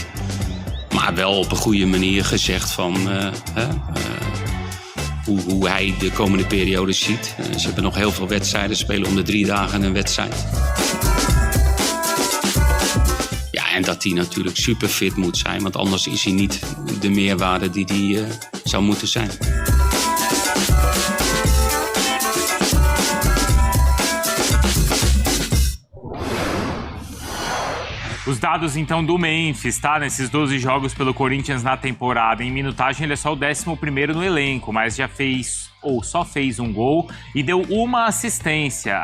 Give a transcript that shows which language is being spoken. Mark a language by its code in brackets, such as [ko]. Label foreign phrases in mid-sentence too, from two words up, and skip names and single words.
[nl] Maar wel op een goede manier gezegd van hoe hij de komende periode ziet. Ze hebben nog heel veel wedstrijden, spelen om de 3 dagen een wedstrijd. Ja, en dat hij natuurlijk super fit moet zijn, want anders is hij niet de meerwaarde die hij zou moeten zijn. [pt] Os dados, então, do Memphis, tá? Nesses 12 jogos pelo Corinthians na temporada. Em minutagem, ele é só o 11º no elenco, mas já fez, ou só fez um gol e deu uma assistência.